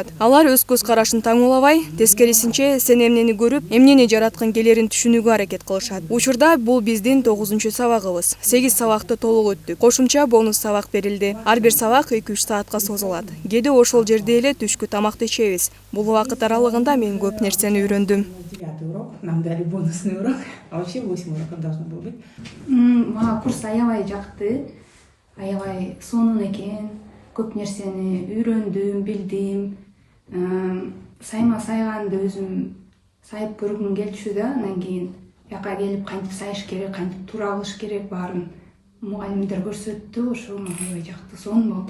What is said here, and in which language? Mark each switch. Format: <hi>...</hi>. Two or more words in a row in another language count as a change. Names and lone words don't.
<ky>Алар өз көз карашын таңуулабай, тескерисинче сен эмнени көрүп, эмнени жараткың келерин түшүнүүгө аракет кылышат. Учурда бул биздин 9-чу сабагыбыз. 8 сабакты толук өттүк. Кошумча бонус сабак берилди. Ар бир сабак 2-3 саатка созулат. Кээде ошол жерде эле түшкү тамак ичебиз. Бул убакыт аралыгында мен көп нерсени үйрөндүм.</ky> <ru>9 урок, нам дали бонусный урок, а вообще 8 уроков должно было быть.</ru> <ky>Мага курс аябай жакты, аябай сонун экен. Көп нерсени үйрөндүм, билдим. Сайма сайганды өзүм сайып көргүм келчү да, анан кийин жака келип кантип сайыш керек, кантип туура кылыш керек баарын мугалимдер көрсөттү, ошо мага аябай жакты, сонун болду.</ky>